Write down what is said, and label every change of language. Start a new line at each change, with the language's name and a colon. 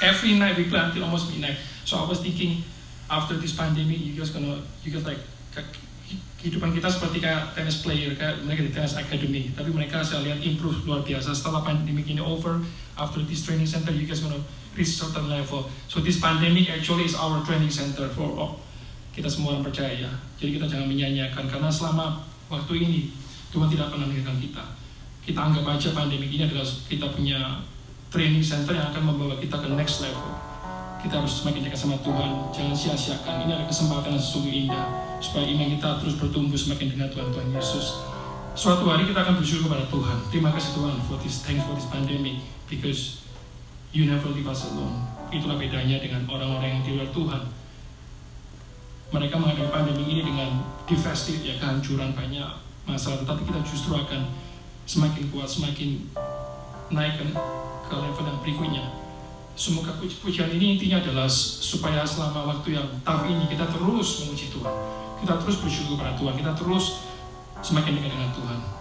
English: Every night we play until almost midnight. So I was thinking, after this pandemic, you guys like
Indonesian: kehidupan kita seperti kayak tennis player, kayak mereka di tennis academy. Tapi mereka saya lihat
English: improve
Indonesian: luar biasa.
English: Setelah pandemic ini over, after this training center, you guys gonna reach certain level. So this pandemic actually is our training center for all.
Indonesian: Kita semua orang percaya ya. Jadi kita jangan menyanyiakan, karena selama waktu ini Tuhan tidak pernah meninggalkan kita. Kita anggap aja pandemi ini adalah kita punya
English: training center
Indonesian: yang akan membawa kita ke
English: next level.
Indonesian: Kita harus semakin dekat sama Tuhan, jangan sia-siakan. Ini adalah kesempatan yang sesungguh indah, supaya iman kita terus bertumbuh semakin dengan Tuhan Yesus. Suatu hari kita akan bersyukur kepada Tuhan. Terima kasih Tuhan
English: thanks for this pandemic, because you never leave us alone.
Indonesian: Itulah bedanya dengan orang-orang yang di luar Tuhan. Mereka menghadapi pandemi ini dengan devastated, ya, kehancuran, banyak masalah, tetapi kita justru akan semakin kuat, semakin naik ke level yang berikutnya. Semoga pujian ini intinya adalah supaya selama waktu yang tough ini kita terus memuji Tuhan, kita terus bersyukur pada Tuhan, kita terus semakin dekat dengan Tuhan.